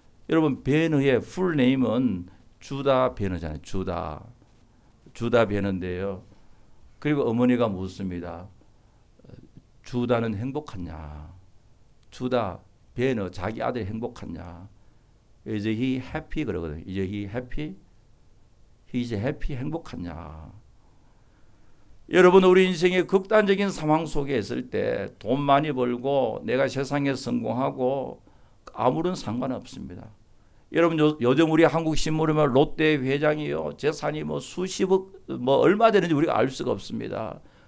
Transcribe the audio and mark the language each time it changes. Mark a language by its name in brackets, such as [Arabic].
[Korean] 여러분, 베너의 풀네임은 주다 베너잖아요. 주다 베너인데요. 그리고 어머니가 묻습니다. 주다는 행복하냐? 주다 베너, 자기 아들이 행복하냐? [English] Is he happy? [Korean] 그러거든요. [English] Is he happy? He's happy, [Korean] 행복하냐? 여러분, 우리 인생의 극단적인 상황 속에 있을 때 돈 많이 벌고 내가 세상에 성공하고 아무런 상관없습니다. 여러분, 요즘 우리 한국 신문에 보면 롯데 회장이요, 재산이 뭐 수십억, 뭐 얼마 되는지 우리가 알 수가 없습니다.